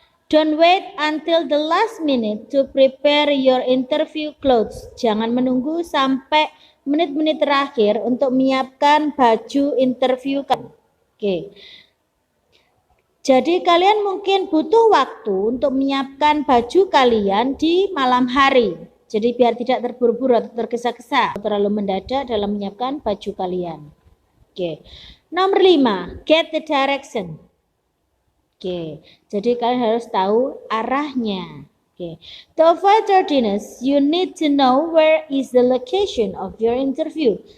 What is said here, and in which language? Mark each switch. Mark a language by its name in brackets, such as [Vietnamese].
[English] Don't wait until the last minute to prepare your interview clothes. [Indonesian] Jangan menunggu sampai menit-menit terakhir untuk menyiapkan baju interview. Jadi kalian mungkin butuh waktu untuk menyiapkan baju kalian di malam hari. Jadi biar tidak terburu-buru atau tergesa-gesa, terlalu mendadak dalam menyiapkan baju kalian. Nomor 5, [English] get the direction. [Indonesian] Jadi kalian harus tahu arahnya. [English] To avoid tardiness, you need to know where is the location of your interview.